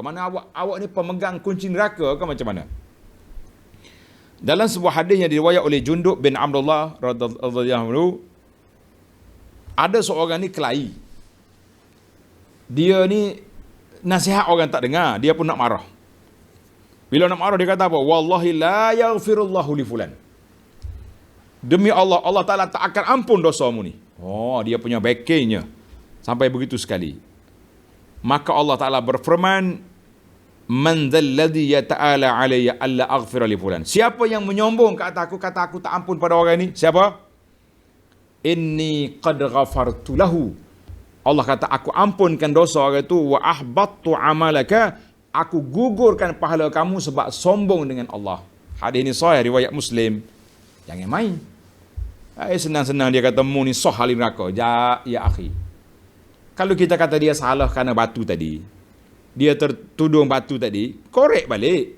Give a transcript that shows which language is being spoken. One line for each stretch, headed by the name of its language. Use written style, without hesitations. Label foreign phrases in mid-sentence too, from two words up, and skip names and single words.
Malay: Mana awak ni pemegang kunci neraka ke macam mana? Dalam sebuah hadis yang diriwayat oleh Jundub bin Abdullah
Arabic: radhiyallahu anhu,
Malay: ada seorang ni kelahi. Dia ni nasihat orang tak dengar, dia pun nak marah. Bila nak marah dia kata apa?
Arabic: Wallahi la yaghfirullahu li fulan.
Malay: Demi Allah, Allah Ta'ala tak akan ampun dosamu ni. Dia punya backingnya. Sampai begitu sekali. Maka Allah Ta'ala berfirman,
Arabic: Man dzalladhi yata'ala alayya alla aghfira li fulan.
Malay: Siapa yang menyombong kata aku tak ampun pada orang ini? Siapa?
Arabic: Inni qad ghafartu lahu.
Malay: Allah kata aku ampunkan dosa orang itu,
Arabic: wa ahbattu amalaka.
Malay: Aku gugurkan pahala kamu sebab sombong dengan Allah. Hadis ini sahih riwayat Muslim. Jangan main. Senang-senang dia kata mu ni sah ahli neraka.
Arabic: Ya akhi.
Malay: Kalau kita kata dia salah kerana batu tadi, dia tertudung batu tadi, korek balik.